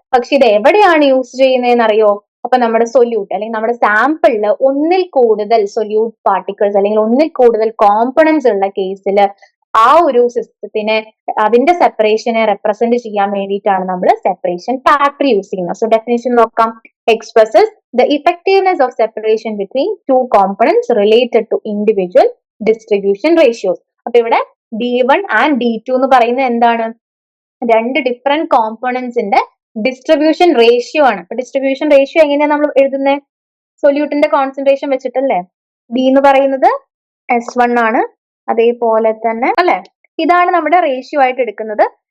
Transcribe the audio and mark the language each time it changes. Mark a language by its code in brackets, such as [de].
[ml] പക്ഷെ ഇത് എവിടെയാണ് യൂസ് ചെയ്യുന്നതെന്ന് അറിയോ? അപ്പൊ നമ്മുടെ സൊല്യൂട്ട് അല്ലെങ്കിൽ നമ്മുടെ സാമ്പിളിൽ ഒന്നിൽ കൂടുതൽ സൊല്യൂട്ട് പാർട്ടിക്കിൾസ് അല്ലെങ്കിൽ ഒന്നിൽ കൂടുതൽ കോമ്പണൻസ് ഉള്ള കേസിൽ ആ ഒരു സിസ്റ്റത്തിനെ, അതിന്റെ സെപ്പറേഷനെ റെപ്രസെന്റ് ചെയ്യാൻ വേണ്ടിയിട്ടാണ് നമ്മൾ സെപ്പറേഷൻ ഫാക്ടർ യൂസ് ചെയ്യുന്നത്. സോ ഡെഫിനിഷൻ നോക്കാം. [en] expresses the effectiveness of separation between two components related to individual distribution ratios. [ml] അപ്പൊ ഇവിടെ D1 and D2 എന്ന് പറയുന്നത് എന്താണ്? രണ്ട് ഡിഫറെന്റ് കോമ്പോണൻസിന്റെ ഡിസ്ട്രിബ്യൂഷൻ റേഷ്യോ ആണ്. അപ്പൊ ഡിസ്ട്രിബ്യൂഷൻ റേഷ്യോ എങ്ങനെയാണ് നമ്മൾ എഴുതുന്നത്? സൊല്യൂട്ടിന്റെ കോൺസെൻട്രേഷൻ വെച്ചിട്ടല്ലേ? ഡി എന്ന് പറയുന്നത് S1 ആണ്, അതേപോലെ തന്നെ അല്ലെ, ഇതാണ് നമ്മുടെ റേഷ്യോ ആയിട്ട് എടുക്കുന്നത്.